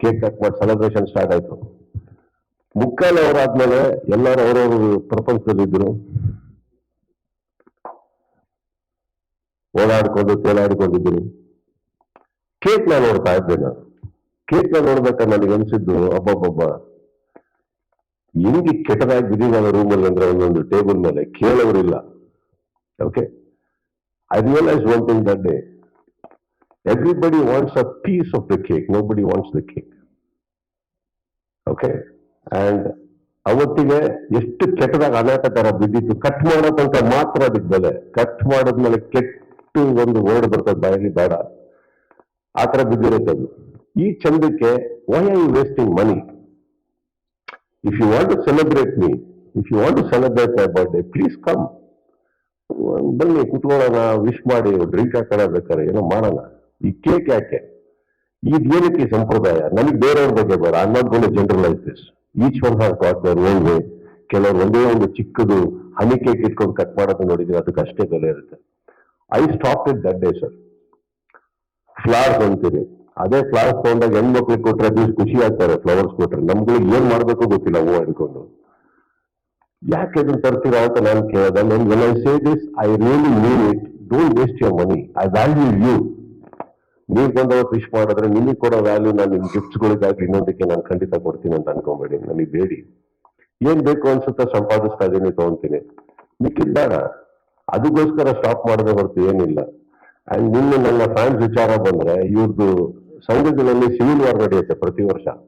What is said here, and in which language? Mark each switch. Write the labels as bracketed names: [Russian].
[Kannada] Cake cut ಮಾಡಿ celebration start ಆಯ್ತು. 3/4 hour ಆದ್ಮೇಲೆ ಎಲ್ಲರೂ ಅವ್ರವ್ರ ಪ್ರಪಂಚದಲ್ಲಿದ್ರು, ಓಡಾಡ್ಕೊಂಡು ತೇಲಾಡ್ಕೊಂಡಿದ್ರು. ಕೇಕ್ ನ ನೋಡ್ತಾ ಇದ್ದೆ ನಾನು. ಕೇಕ್ ನ ನೋಡ್ಬೇಕಾದ್ರೆ ನನಗೆ ಅನ್ಸಿದ್ದು, ಅಬ್ಬಬ್ಬಬ್ಬ ಹೆಂಗಿ ಕೆಟ್ಟದಾಗಿ ಬಿದ್ದಿದ್ದಾನೆ ರೂಮಲ್ಲಿ ಅಂದ್ರೆ, ಒಂದೊಂದು ಟೇಬಲ್ ಮೇಲೆ ಕೇಳೋರಿಲ್ಲ. [English] Okay, I realized one thing that day. Everybody wants a piece of the cake. Nobody wants the cake. Okay? [Kannada] And ಅವತ್ತಿಗೆ ಎಷ್ಟು ಕೆಟ್ಟದಾಗ ಅನೇಕ ತರ ಬಿದ್ದಿತ್ತು. ಕಟ್ ಮಾಡೋ ತನಕ ಮಾತ್ರ ಅದಕ್ಕೆ ಬೆಲೆ. ಕಟ್ ಮಾಡಿದ್ಮೇಲೆ ಕೆಟ್ಟು ಒಂದು ವರ್ಡ್ ಬರ್ತದೆ ಬಾಯಲ್ಲಿ, ಬೇಡ. ಆ ತರ ಬಿದ್ದಿರುತ್ತೆ ಅದು. ಈ ಚಂದಕ್ಕೆ [English] why are you wasting money? If you want to celebrate me, if you want to celebrate my birthday, please come. [Kannada] ಬನ್ನಿ, ಕುತ್ಕೊಳ್ಳೋಣ, ವಿಶ್ ಮಾಡಿ, ಡ್ರಿಂಕ್ ಹಾಕೋಣ, ಬೇಕಾರೆ ಏನೋ ಮಾಡೋಣ. ಈ ಕೇಕ್ ಯಾಕೆ? ಇದೇನಕ್ಕೆ ಸಂಪ್ರದಾಯ? ನನಗೆ ಬೇರೆಯವ್ರ ಬಗ್ಗೆ ಬೇಡ. [English] I not gone to generalise this. Each one has got their own way. [Kannada] ಕೆಲವರು ಒಂದೇ ಒಂದು ಚಿಕ್ಕದು ಹನಿ ಕೇಕ್ ಇಟ್ಕೊಂಡು ಕಟ್ ಮಾಡೋದು ನೋಡಿದ್ರೆ ಅದಕ್ಕೆ ಅಷ್ಟೇ ಬೆಲೆ ಇರುತ್ತೆ. [English] I stop it that day sir. [Kannada] Flowers ಅಂತೀರಿ, ಅದೇ ಫ್ಲವರ್ಸ್ ತಗೊಂಡಾಗ ಹೆಣ್ಮಕ್ಳಿಗೆ ಕೊಟ್ರೆ ಅದು ಖುಷಿ ಆಗ್ತಾರೆ. ಫ್ಲವರ್ಸ್ ಕೊಟ್ರೆ ನಮ್ಗಳಿಗೆ ಏನ್ ಮಾಡ್ಬೇಕು ಗೊತ್ತಿಲ್ಲ, ಹೂವು ಹಿಡ್ಕೊಂಡು. ಯಾಕೆ ಇದನ್ನ ತರ್ತೀರಾ ಅಂತ ನಾನು ಕೇಳಿದೆ. [English] when I say this, I really mean it. Don't waste your money. I value you. [Kannada] ನೀವು ಬಂದವತ್ತು ವಿಶ್ ಮಾಡಿದ್ರೆ ನಿಮಗೆ ಕೊಡೋ ವ್ಯಾಲ್ಯೂ ನಾನು ನಿಮ್ ಗಿಫ್ಟ್ಸ್ಗಳಿಗಾಗಿ ಇನ್ನೊಂದಕ್ಕೆ ನಾನು ಖಂಡಿತ ಕೊಡ್ತೀನಿ ಅಂತ ಅನ್ಕೊಂಬೇಡಿ. ನನಗೆ ಬೇಡಿ. ಏನ್ ಬೇಕು ಅನ್ಸುತ್ತಾ ಸಂಪಾದಿಸ್ತಾ ಇದೀನಿ, ತಗೊಂತೀನಿ. ಮಿಕ್ಕಿದ್ ಬೇಡ. ಅದಕ್ಕೋಸ್ಕರ ಸ್ಟಾಪ್ ಮಾಡದೆ ಹೊರತು ಏನಿಲ್ಲ. ಅಂಡ್ ನಿನ್ನೆ ನನ್ನ ಫ್ಯಾನ್ಸ್ ವಿಚಾರ ಬಂದ್ರೆ, ಇವ್ರದ್ದು ಸಂಘಗಳಲ್ಲಿ ಸಿವಿಲ್ ವಾರ್ ನಡೆಯುತ್ತೆ ಪ್ರತಿ ವರ್ಷ.